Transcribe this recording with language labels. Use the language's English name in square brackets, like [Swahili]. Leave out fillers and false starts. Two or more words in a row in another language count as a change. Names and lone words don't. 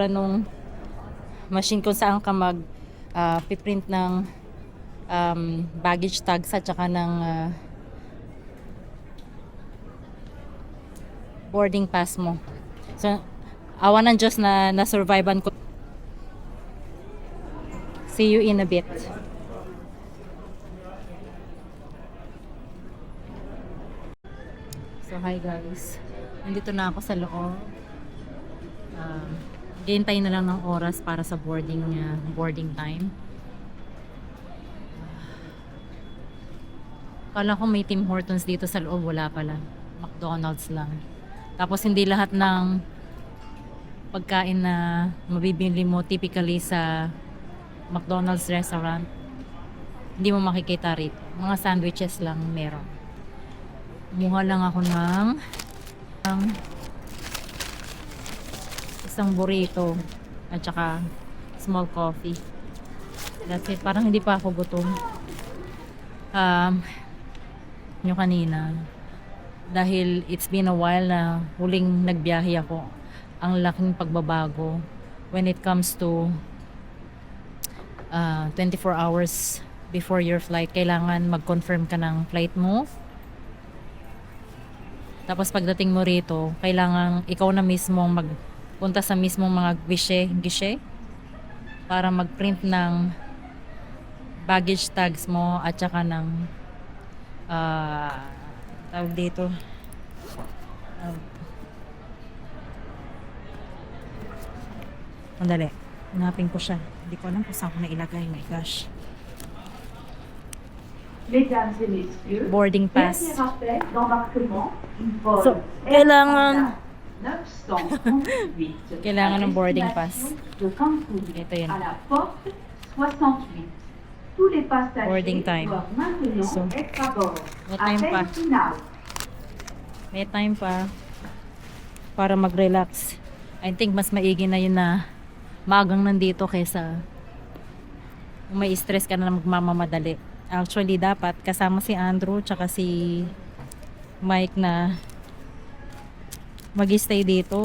[Filipino] nung machine kung saan ka mag piprint ng [English] baggage tags [Filipino] at saka ng [English] boarding pass [Filipino] mo. So, awan ng Diyos na na-survivean ko. [English] See you in a bit. So, hi guys. [Filipino] Nandito na ako sa loob. Hintay na lang ng oras para sa [English] boarding time. [Filipino] Kala ko may Tim Hortons dito sa loob, wala pala. McDonald's lang. Tapos hindi lahat ng pagkain na mabibili mo typically sa McDonald's restaurant, hindi mo makikita rito. Mga sandwiches lang meron. Kumuha lang ako ng isang burrito at saka [English] small coffee. That's it. [Filipino] Parang hindi pa ako gutom. Yung kanina, dahil [English] it's been a while [Filipino] na huling nagbiyahe ako, ang laking pagbabago [English] when it comes to 24 hours before your flight. [Filipino] Kailangan mag-confirm ka ng flight mo. Tapos pagdating mo rito, kailangan ikaw na mismo magpunta sa mismong mga guichet para mag-print ng [English] baggage tags [Filipino] mo at saka ng tawag dito mandali, hanapin ko siya. Hindi ko alam kung saan ko na ilagay. [English] My gosh. [French] Mesdames et messieurs, [English] Boarding pass. [French] dernier appel d'embarquement, vol [Filipino] So, kailangan [French] Air Canada 918 [Filipino] kailangan ng [English] boarding pass. [French] de Cancun [Filipino] Ito yun. [French] à la porte 68. Tous les passagers [English] Boarding time. [French] doivent maintenant [Filipino] So, [French] être à bord. [Filipino] may time pa. [French] Appel final. [Filipino] May time pa para mag-relax. [English] I think [Filipino] mas maigi na yun na maagang nandito kaysa may stress ka na magmamamadali. Actually, dapat kasama si Andrew tsaka si Mike na mag-stay dito.